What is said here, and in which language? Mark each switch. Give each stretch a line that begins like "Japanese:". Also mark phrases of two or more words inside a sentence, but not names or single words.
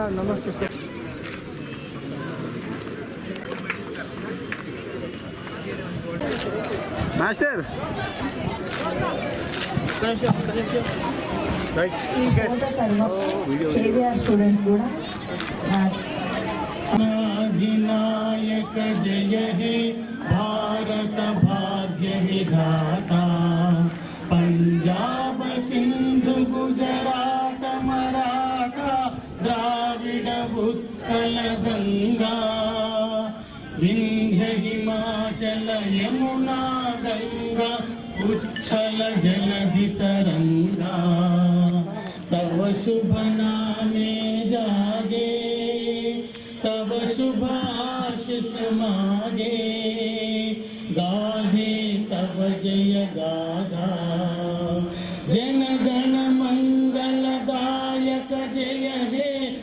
Telugu: నమస్తే మాస్టర్. స్టూడెంట్స్ కూడా
Bangla: অধিনায়ক জয় হে ভারত ভাগ্য বিধাতা, পঞ্জাব সিন্ধু গুজরাট মারাঠা দ্রাবিড় উৎকল গঙ্গা, বিন্ধ্য হিমাচল যমুনা গঙ্গা উচ্ছল জলধি তরঙ্গ, তব শুভ নামে জাগে, তব শুভ আশিস মাগে, গাহে তব জয় গাথা, জন গণ মঙ্গলদায়ক জয় হে